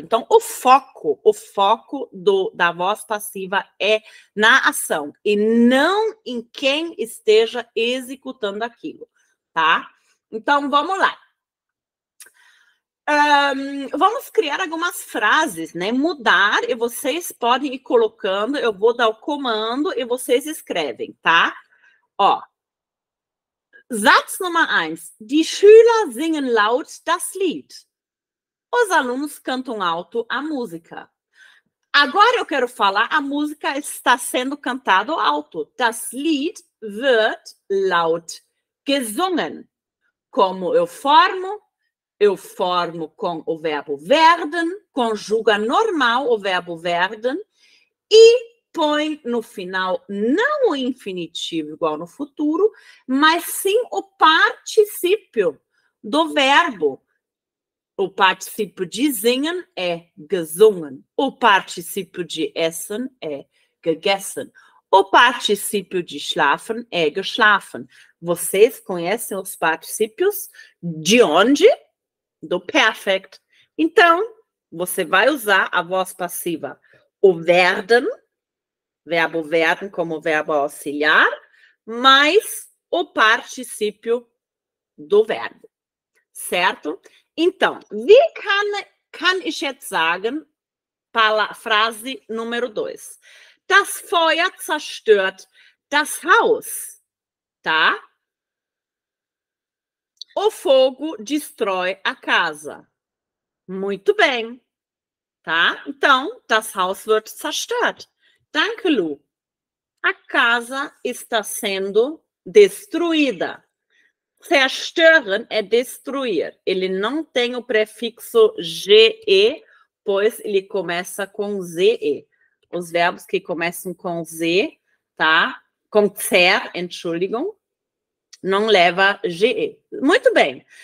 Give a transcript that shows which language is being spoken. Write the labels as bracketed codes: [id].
[pt] Então, o foco da voz passiva é na ação e não em quem esteja executando aquilo, tá? Então, vamos lá. Vamos criar algumas frases, né? Mudar, e vocês podem ir colocando, eu vou dar o comando e vocês escrevem, tá? [de] Ó. Satz Nummer 1. Die Schüler singen laut das Lied. [pt] Os alunos cantam alto a música. Agora eu quero falar, a música está sendo cantada alto. [de] Das Lied wird laut gesungen. [pt] Como eu formo com o verbo werden, conjuga normal o verbo werden e põe no final não o infinitivo igual no futuro, mas sim o particípio do verbo. O particípio de singen é gesungen. O particípio de essen é gegessen. O particípio de schlafen é geschlafen. Vocês conhecem os particípios de onde? Do perfect. Então, você vai usar a voz passiva, o werden, verbo werden como verbo auxiliar, mais o particípio do verbo. Certo? Então, [de] wie kann ich jetzt sagen, [pt] Frase número 2. [de] Das Feuer zerstört das Haus. [pt] Tá? O fogo destrói a casa. Muito bem. Tá? Então, [de] das Haus wird zerstört. Danke, Lu. [pt] A casa está sendo destruída. Zerstören é destruir. Ele não tem o prefixo GE, pois ele começa com ZE. Os verbos que começam com Z, tá? Com zer, [de] Entschuldigung, [pt] não leva GE. Muito bem.